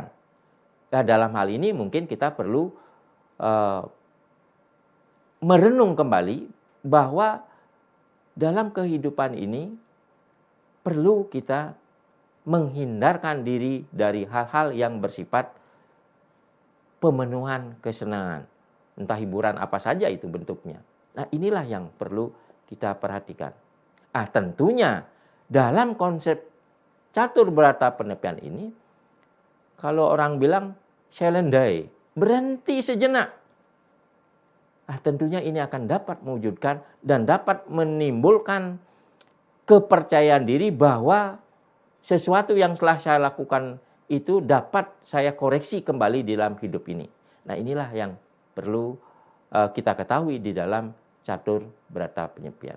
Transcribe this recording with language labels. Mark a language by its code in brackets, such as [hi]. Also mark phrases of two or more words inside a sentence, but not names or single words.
[id] Nah, dalam hal ini mungkin kita perlu merenung kembali bahwa dalam kehidupan ini perlu kita menghindarkan diri dari hal-hal yang bersifat pemenuhan kesenangan. Entah hiburan apa saja itu bentuknya. Nah inilah yang perlu kita perhatikan. Tentunya dalam konsep catur berata penepian ini, kalau orang bilang selendai, berhenti sejenak. Tentunya ini akan dapat mewujudkan dan dapat menimbulkan kepercayaan diri bahwa sesuatu yang telah saya lakukan itu dapat saya koreksi kembali di dalam hidup ini. Nah inilah yang perlu kita ketahui di dalam catur berata penyepian.